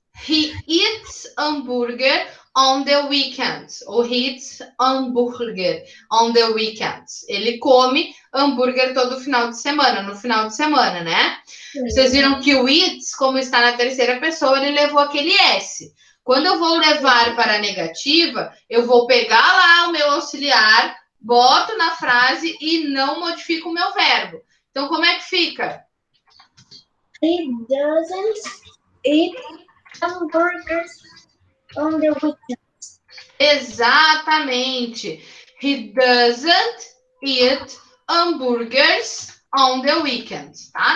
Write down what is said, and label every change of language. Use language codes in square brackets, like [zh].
[en] He eats hambúrguer on the weekends. Ou he eats hambúrguer on the weekends. [pt] Ele come hambúrguer todo final de semana, no final de semana, né? Vocês viram que o eats, como está na terceira pessoa, ele levou aquele S. Quando eu vou levar para a negativa, eu vou pegar lá o meu auxiliar, boto na frase e não modifico o meu verbo. Então, como é que fica? [en] He doesn't eat hamburgers on the weekends. [pt] Exatamente. [en] He doesn't eat hamburgers on the weekends, tá?